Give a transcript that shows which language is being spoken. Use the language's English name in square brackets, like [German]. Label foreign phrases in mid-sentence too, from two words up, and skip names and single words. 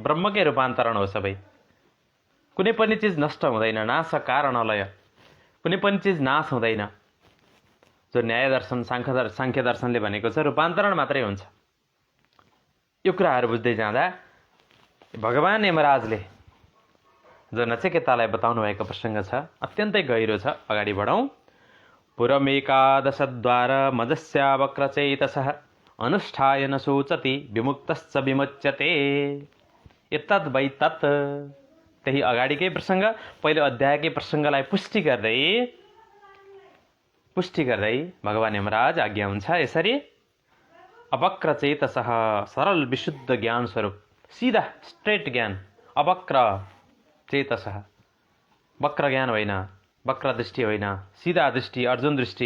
[Nepali] ब्रह्मकै रूपान्तरण हो सबै। कुनै पनि चिज नष्ट हुँदैन, नाश कारणलय, कुनै पनि चिज नाश हुँदैन। जो न्याय दर्शन साङ्ख्य दर्शनले भनेको छ रूपान्तरण मात्रै हुन्छ। यो कुराहरू बुझ्दै जाँदा भगवान यमराजले जो नचिकेतालाई बताउनु भएको प्रसङ्ग छ, अत्यन्तै गहिरो छ। अगाडि बढौँ। [Sanskrit] पुरमेकादशद्वार मजस्यावक्रचेतसः अनुष्ठाय न शोचति विमुक्तश्च विमुच्यते। एतद् वै तत्। [Nepali] त्यही अगाडिकै प्रसङ्ग, पहिलो अध्यायकै प्रसङ्गलाई पुष्टि गर्दै भगवान यमराज आज्ञा हुन्छ यसरी। अवक्रचेतसः, सरल विशुद्ध ज्ञान स्वरूप, सिधा स्ट्रेट ज्ञान। [Sanskrit] अवक्र चेतसः, [Nepali] वक्र ज्ञान होइन, वक्र दृष्टि होइन, सिधा दृष्टि, अर्जुन दृष्टि।